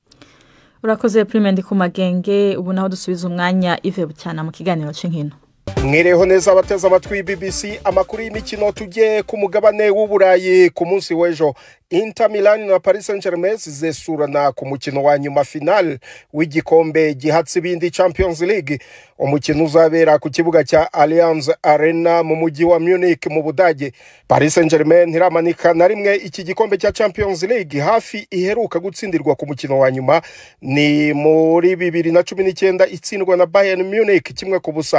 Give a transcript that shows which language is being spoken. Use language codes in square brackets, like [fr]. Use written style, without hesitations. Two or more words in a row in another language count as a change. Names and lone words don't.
[rn] Urakoze Prime Ndikumagenge, ubu naho dusubiza umwanya Yves Bucyana mu kiganiro c'inkino. [rw] Mwireho neza abateze amatwi BBC amakuru y'imikino tujye ku mugabane w'Uburayi ku munsi w'ejo. Inter Milan na Paris Saint-Germain zizesurana ku mukino wa nyuma final w'igikombe gihatse ibindi Champions League. Umukino uzabera ku kibuga cya Allianz Arena mu mujyi wa Munich mu Budage. Paris Saint-Germain ntiramanika na rimwe iki gikombe cya Champions League, hafi iheruka gutsindirwa ku mukino wa nyuma ni muri 2019 itsindwa na Bayern Munich 1-0.